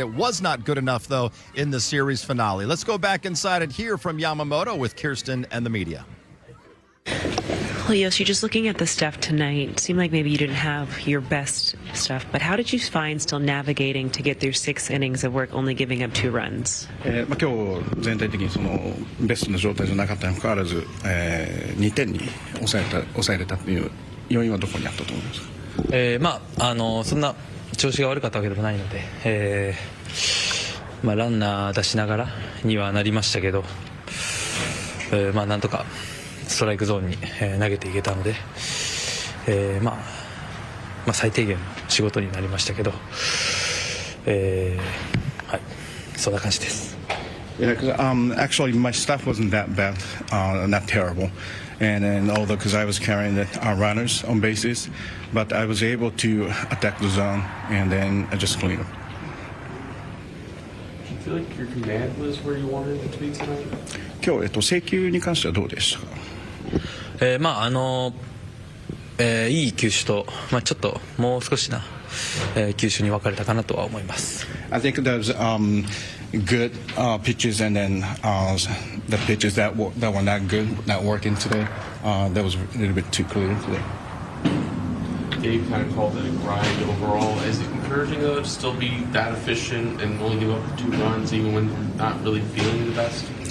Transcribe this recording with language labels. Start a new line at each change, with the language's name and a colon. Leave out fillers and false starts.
English: It was not good enough, though, in the series finale. Let's go back inside and hear from Yamamoto with Kirsten and the media. Well, Yoshi, just looking at the stuff tonight, it seemed like maybe you didn't have your best stuff, but how did you find still navigating to get through 6 innings of work, only giving up 2 runs?
Japanese: 今日全体的にそのベストな状態じゃなかったにもかかわらず、2点に抑えれたという要因はどこにあったと思いますか？そんな調子が悪かったわけでもないので、ランナー出しながらにはなりましたけど、なんとかストライクゾーンに投げていけたので、最低限の仕事になりましたけど、はい、そんな感じです。
English: Yeah, actually, my stuff wasn't that bad, not terrible. And then, although, because I was carrying the runners on bases, but I was able to attack the zone and then I just clean up. Do you feel like your command was where you wanted it to be tonight?
Japanese: 今日、制球に関してはどうでしたか？いい球種と、ちょっともう少しな、球種に分かれたかなとは思います。
English: I think there's good pitches and then the pitches that were not good, not working today. That was a little bit too clear today. Dave kind of called it a grind overall. Is it encouraging though to still be that efficient and only give up 2 runs even when you're not really feeling the best?